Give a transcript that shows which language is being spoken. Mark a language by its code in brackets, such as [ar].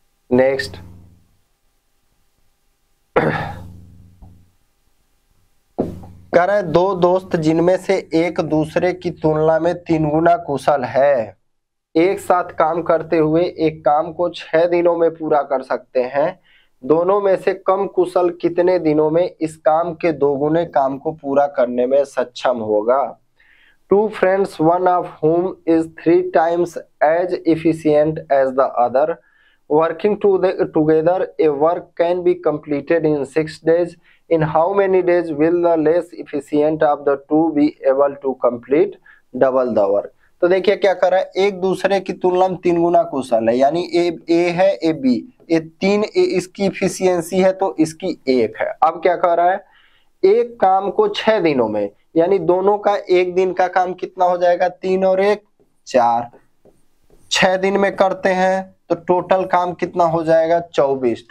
[hi] Next, कह रहे हैं 2 दोस्त जिनमें से एक दूसरे की तुलना में 3 गुना कुशल है, एक साथ काम करते हुए एक काम को 6 दिनों में पूरा कर सकते हैं। दोनों में से कम कुशल कितने दिनों में इस काम के 2 गुने काम को पूरा करने में सक्षम होगा। [en] 2 friends, one of whom is 3 times as efficient as the other, working together, a work can be completed in 6 days. In how many days will the less efficient of the 2 be able to complete double the work? [hi] तो देखिए क्या कर रहा है, एक दूसरे की तुलना में 3 गुना कुशल है, यानी ए है, ए बी, ये 3 इसकी इफिशियंसी है तो इसकी 1 है। अब क्या कर रहा है, एक काम को 6 दिनों में, यानी दोनों का एक दिन का काम कितना हो जाएगा, 3 और 1 4, 6 दिन में करते हैं तो टोटल काम कितना हो जाएगा 24।